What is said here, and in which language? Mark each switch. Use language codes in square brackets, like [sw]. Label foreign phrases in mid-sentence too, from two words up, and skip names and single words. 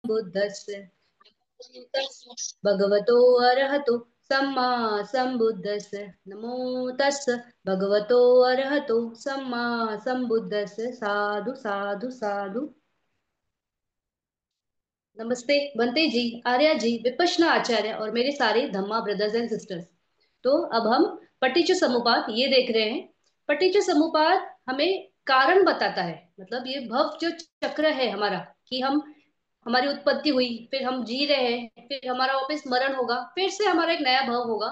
[pi] सम्बुद्धस्य भगवतो अरहतो सम्मा सम्बुद्धस्य नमो तस्य भगवतो अरहतो सम्मा सम्बुद्धस्य। साधु साधु साधु। [hi] नमस्ते बंते जी, आर्या जी, विपश्यना आचार्य और मेरे सारे धम्मा [en] brothers and sisters. [hi] तो अब हम पटीच समुपात ये देख रहे हैं। पटीच समुपात हमें कारण बताता है, मतलब ये भव जो चक्र है हमारा, कि हम हमारी उत्पत्ति हुई, फिर हम जी रहे हैं, फिर हमारा वापस मरण होगा, फिर से हमारा एक नया भव होगा।